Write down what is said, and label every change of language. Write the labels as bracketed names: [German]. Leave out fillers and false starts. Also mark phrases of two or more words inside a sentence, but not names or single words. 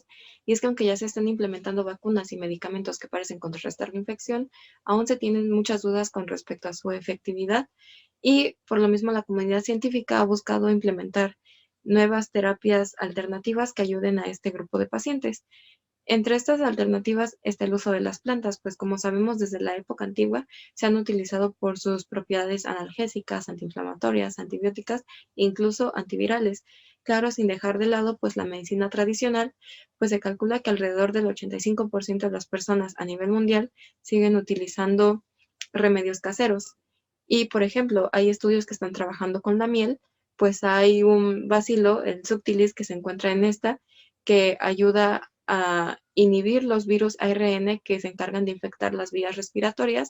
[Spanish] Y es que aunque ya se están implementando vacunas y medicamentos que parecen contrarrestar la infección, aún se tienen muchas dudas con respecto a su efectividad. Y por lo mismo, la comunidad científica ha buscado implementar nuevas terapias alternativas que ayuden a este grupo de pacientes. Entre estas alternativas está el uso de las plantas, pues como sabemos desde la época antigua se han utilizado por sus propiedades analgésicas, antiinflamatorias, antibióticas e incluso antivirales. Claro, sin dejar de lado pues la medicina tradicional, pues se calcula que alrededor del 85% de las personas a nivel mundial siguen utilizando remedios caseros. Y por ejemplo, hay estudios que están trabajando con la miel, pues hay un bacilo, el subtilis, que se encuentra en esta, que ayuda a inhibir los virus ARN que se encargan de infectar las vías respiratorias.